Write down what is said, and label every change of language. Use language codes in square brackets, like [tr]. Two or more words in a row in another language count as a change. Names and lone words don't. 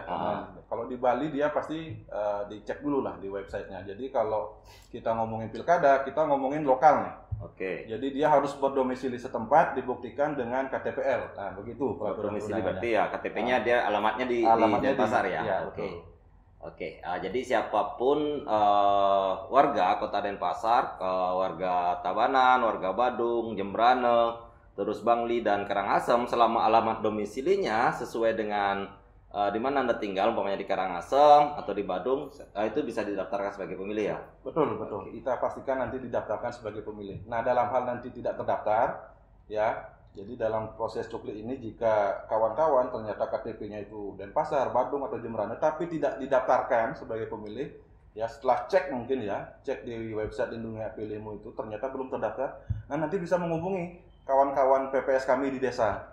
[id] Kalau di Bali dia pasti dicek dulu lah di websitenya. Jadi kalau kita ngomongin pilkada, kita ngomongin lokal nih. Oke. Jadi dia harus berdomisili setempat, dibuktikan dengan KTPL. Nah begitu. Berdomisili berarti ya KTP-nya dia alamatnya di Denpasar ya. Ya Oke. Oke, jadi siapapun warga Kota Denpasar, warga Tabanan, warga Badung, Jembrane, terus Bangli dan Karangasem, selama alamat domisilinya sesuai dengan di mana Anda tinggal, umpamanya di Karangasem atau di Badung, itu bisa didaftarkan sebagai pemilih ya? Betul. Kita pastikan nanti didaftarkan sebagai pemilih. Nah, dalam hal nanti tidak terdaftar, ya, jadi dalam proses coklit ini jika kawan-kawan ternyata KTP-nya itu Denpasar, Badung atau Jembrane, tapi tidak didaftarkan sebagai pemilih, ya setelah cek mungkin ya, cek di website Lindungi Hak Pilihmu itu ternyata belum terdaftar, nah nanti bisa menghubungi kawan-kawan PPS kami di desa.